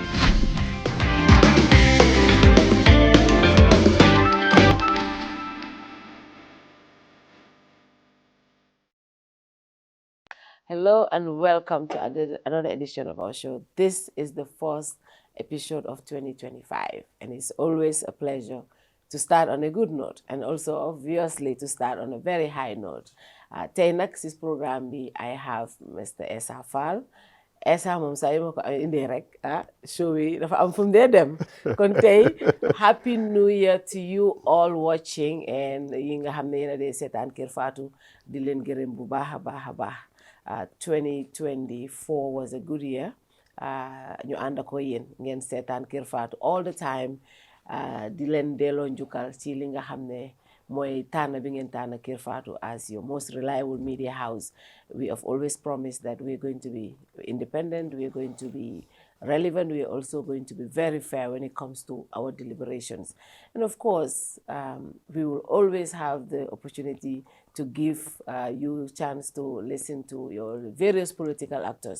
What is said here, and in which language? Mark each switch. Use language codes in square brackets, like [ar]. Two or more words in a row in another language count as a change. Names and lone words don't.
[en] Hello and welcome to another edition of our show. This is the first episode of 2025 and it's always a pleasure to start on a good note and also obviously to start on a very high note. [wo] Tey nak sis programme bi [en] I have Mr. [wo] Essa Faal. Essa moom saa yu ma ko indee rek show bi dafa am fu mu dee dem kon tey [en] happy new year to you all watching [wo] and yi nga xam ne yéen a dee seetaan Kerr Fatou di leen gërëm bu baax a baax a baax. [en] 2024 was a good year. [wo] ñu ànd ko yéen ngeen seetaan Kerr Fatou [en] all the time [wo] di leen delloo njukkal ci li nga xam ne mooy tànn bi ngeen tànn Kerr Fatou [en] as your most reliable media house. We have always promised that we're going to be independent, we're going to be relevant, we're also going to be very fair when it comes to our deliberations. And of course, we will always have the opportunity to give you a chance to listen to your various political actors.